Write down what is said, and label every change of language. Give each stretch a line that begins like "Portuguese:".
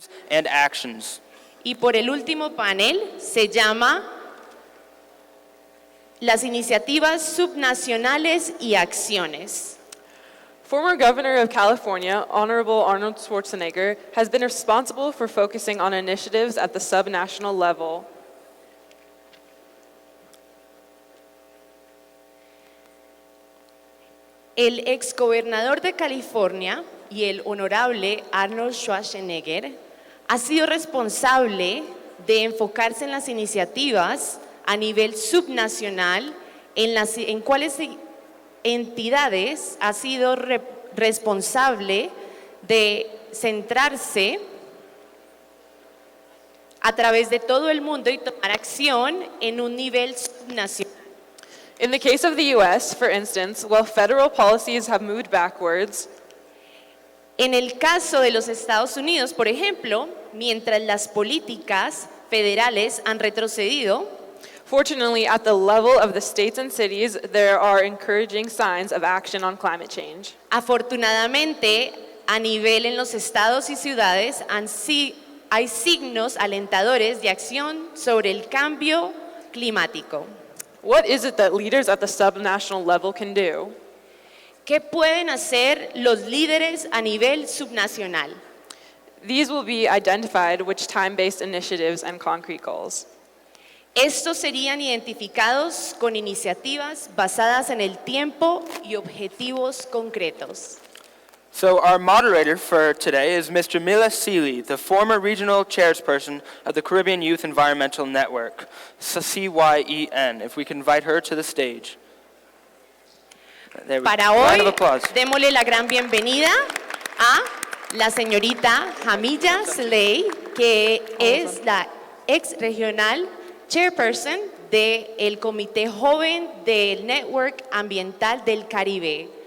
English: And actions.
Spanish: Y por el último panel se llama las iniciativas subnacionales y acciones.
English: Former Governor of California, Honorable Arnold Schwarzenegger, has been responsible for focusing on initiatives at the subnational level.
Spanish: El exgobernador de California y el honorable Arnold Schwarzenegger ha sido responsable de enfocarse en las iniciativas a nivel subnacional, en cuáles entidades ha sido responsable de centrarse a través de todo el mundo y tomar acción en un nivel subnacional.
English: In the case of the US, for instance, while federal policies have moved backwards,
Spanish: en el caso de los Estados Unidos, por ejemplo, mientras las políticas federales han retrocedido,
English: fortunately, at the level of the states and cities, there are encouraging signs of action on climate change.
Spanish: Afortunadamente, a nivel en los estados y ciudades hay signos alentadores de acción sobre el cambio climático.
English: What is it that leaders at the subnational level can do?
Spanish: ¿Qué pueden hacer los líderes a nivel subnacional?
English: These will be identified which time-based initiatives and concrete goals.
Spanish: Estos serían identificados con iniciativas basadas en el tiempo y objetivos concretos.
English: So our moderator for today is Mr. Mila Seeley, the former regional chairperson of the Caribbean Youth Environmental Network, CYEN. If we can invite her to the stage. There we
Spanish: Para
English: go. Round of applause.
Spanish: démosle la gran bienvenida a la señorita Jamilla Slay, que es la ex
English: regional chairperson
Spanish: del Comité Joven del Network Ambiental del Caribe.